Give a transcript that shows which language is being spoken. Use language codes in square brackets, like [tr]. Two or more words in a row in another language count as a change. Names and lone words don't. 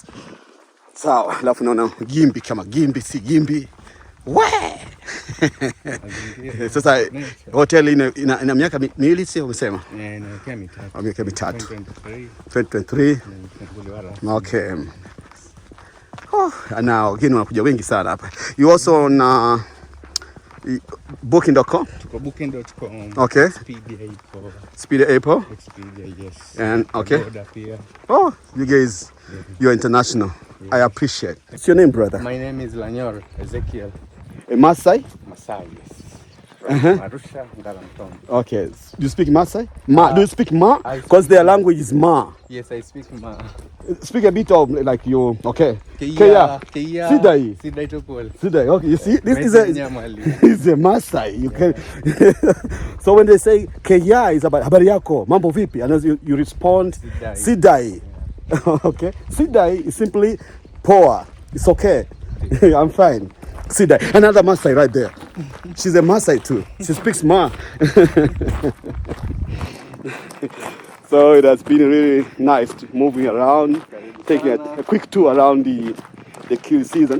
[sw] Sawa, alafu naona gimbi kama gimbi si gimbi. Sasa hoteli ina miaka miwili sio umesema? Miaka mitatu. 2023. Okay. Na wageni wanakuja wengi sana hapa. [en] You also on Booking.com? Booking.com. Okay. Expedia April. Expedia, yes. And okay. Oh, you guys, you're international. Yes. I appreciate. What's your name, brother? My name is Lanyor Ezekiel. A Maasai? Maasai, yes. Arusha, Ngaramtoni. Okay. Do you speak Maasai? Ma. Do you speak Ma? Because their language is Ma. Yes, I speak Ma. Speak a bit of like you. Okay. Keya. Sidai. [mas] Sidai topol. [en] Sidai. Okay. You see, this is a Maasai. You can. So when they say Keya is about [sw] habari yako, mambo vipi, [en] and as you respond Sidai. Okay. Sidai is simply poor. It's okay. I'm fine. Sidai. Another Maasai right there. She's a Maasai too. She speaks Ma. So it has been really nice moving around, taking a quick tour around the kill season.